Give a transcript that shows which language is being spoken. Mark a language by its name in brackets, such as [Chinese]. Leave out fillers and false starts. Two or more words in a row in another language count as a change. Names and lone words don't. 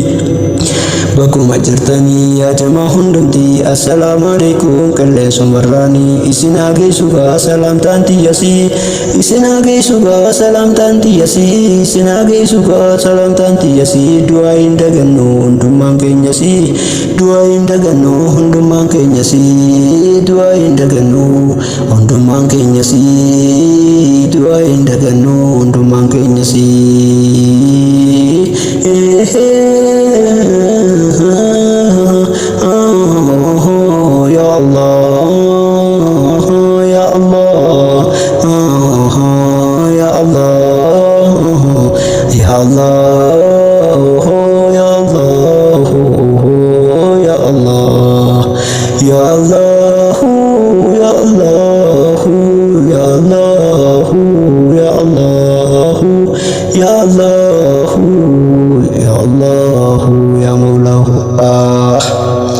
[Oromo] bakkuma jirtanii yaa jamaa hundumti [Arabic] السلام عليكم [Oromo] qilleensumarraanii isin hageessugaa salaamtaan tiyyasii isin hageessugaa salaamtaan tiyyasii isin hageessugaa salaamtaan tiyyasii du'aa hin dagannu hundummaan keenyasii du'aa hin dagannu hundummaan keenyasii du'aa hin dagannu hundummaan keenyasii du'aa hin dagannu hundummaan keenyasii [Arabic] يا الله يا الله يا الله يا الله يا الله يا الله يا الله يا الله يا الله يا الله يا الله يا الله يا مولاه